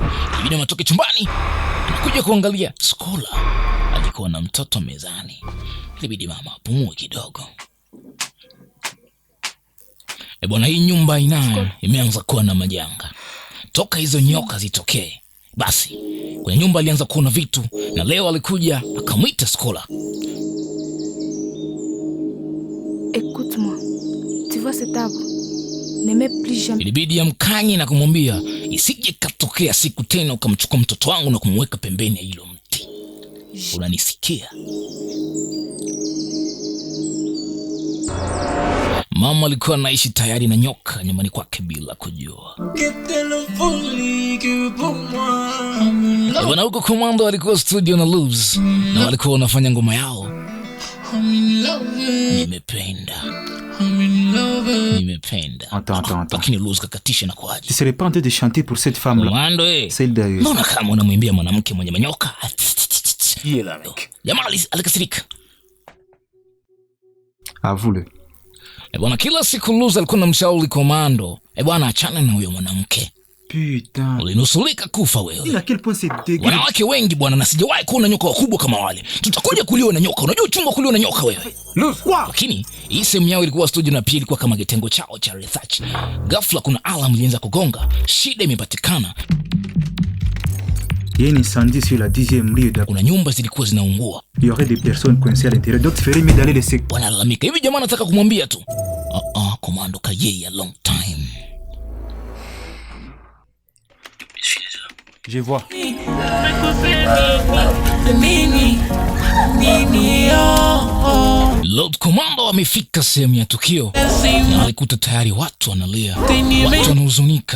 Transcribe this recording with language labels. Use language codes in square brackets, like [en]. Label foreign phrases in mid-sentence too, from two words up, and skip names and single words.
[sw] Ilibidi matoke chumbani, anakuja kuangalia Skola alikuwa na mtoto mezani. Ilibidi mama apumue kidogo. Bwana, hii nyumba imeanza kuwa na majanga. Toka hizo nyoka zitokee, basi kwenye nyumba alianza kuona vitu, na leo alikuja akamwita Skola. [fr] Écoute-moi, tu vois cet arbre? Ne mets plus jamais. [sw] Ilibidi amkanye na kumwambia isije katokea siku tena ukamchukua mtoto wangu na kumweka pembeni ya hilo mti. Unanisikia? Mama alikuwa anaishi tayari na nyoka nyumbani kwake bila kujua. Bwana huko Komando alikuwa studio na Luz, na walikuwa wanafanya ngoma yao. Nimependa. [fr] Attends. [sw] Lakini Luz kakatisha na kuaje. [fr] Tu serais pas en train de chanter pour cette femme-là? Komando Celle derrière. [sw] Mbona kama unamwimbia mwanamke mwenye manyoka? [fr] Qui est là, mec? [sw] Jamaa alikasirika. [fr] Avoue-le. [sw] Bwana kila siku Luz alikuwa anamshauri Komando, bwana achana na huyo mwanamke. [fr] Putain. [sw] Ulinusulika kufa wewe. [fr] À quel point c'est dégueu. [sw] Wanawake wengi bwana, na sijawahi kuona nyoka wakubwa kama wale. Tutakuja kuliwa na nyoka. Unajua uchungu kuliwa na nyoka wewe. Lakini hii sehemu yao ilikuwa studio na pia ilikuwa kama kitengo chao cha research. Ghafla kuna alarm ilianza kugonga. Shida imepatikana. [fr] Il y a un incendie sur la 10e rue. [sw] Kuna nyumba zilikuwa zinaungua. [fr] Il y aurait des personnes coincées à l'intérieur. Donc tu ferais mieux d'aller les secourir. [sw] Wanalalamika. Hivi jamaa nataka kumwambia tu. [en] Komando kaye a long time. [fr] Je vois. [sw] Lord Komando amefika sehemu ya tukio na alikuta tayari watu wanalia, watu wanahuzunika.